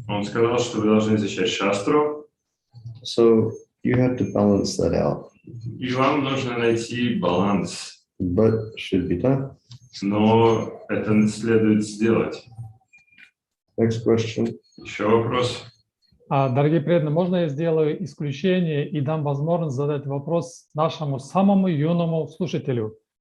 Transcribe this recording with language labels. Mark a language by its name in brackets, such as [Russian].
[Russian] Он сказал, что вы должны изучать шастру, [English] So you have to balance that out. [Russian] и вам нужно найти баланс. [English] But should be done. [Russian] Но это следует сделать. [English] Next question. [Russian] Еще вопрос? Дорогие преданные, можно я сделаю исключение и дам возможность задать вопрос нашему самому юному слушателю?